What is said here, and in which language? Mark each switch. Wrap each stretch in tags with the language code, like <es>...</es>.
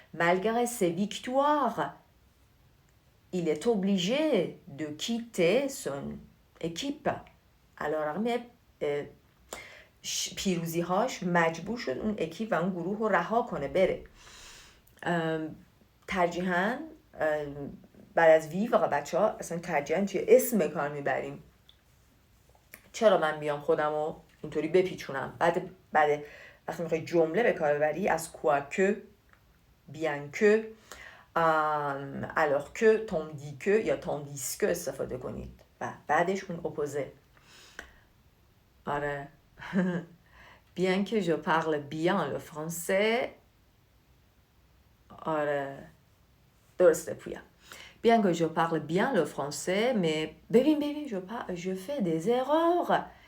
<fr>malgré ses victoires il est obligé de quitter son équipe.</fr> <fa>علیرغم پیروزی‌هاش مجبور شد اون اکیپ و اون گروه رو رها کنه بره. ترجیحاً بعد از ویور بچه‌ها اصلا ترجیحاً چیه اسم به کار میبریم. چرا من بیام خودم رو اینطوری بپیچونم؟ بعد وقتی میخوای جمله به کار ببری از quoique bien que alors que tandis que یا tandis que استفاده کنید و بعدش اون اپوزه. آره</fa> <fr>bien que je parle bien le français.</fr> <fa>آره درسته پویا.</fa> <fr>bien que je parle bien le français mais</fr> <fa>ببین</fa> <fr>je fais des erreurs.</fr>